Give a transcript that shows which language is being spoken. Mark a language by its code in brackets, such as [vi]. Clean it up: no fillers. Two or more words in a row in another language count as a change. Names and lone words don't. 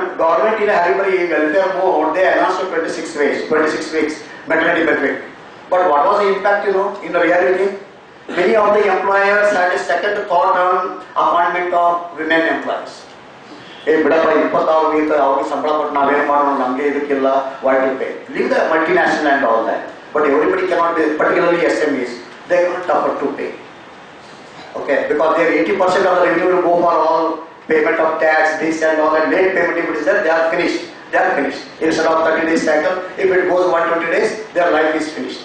[en] Government in a hurry welfare mode, they announced 26 weeks maternity benefit. But what was the impact, you know, in the reality? Many of the employers had a second thought on appointment of women employees. Hey, bidappa 26 weeks, [kn] ಅವಗೆ ಸಂಬಳ ಕೊಟ್ಟು ನಾವೇನು ಮಾಡೋಣ ನಮಗೆ ಇದಕ್ಕಿಲ್ಲ, [en] why to pay? Leave the multinational and all that. But everybody cannot be, particularly SMEs, they cannot afford to pay. Okay, because their 80% of the revenue will go for all payment of tax, this and all, and late payment if it is there, they are finished. they are finished. Instead of 30 days cycle, if it goes 120 days, their life is finished.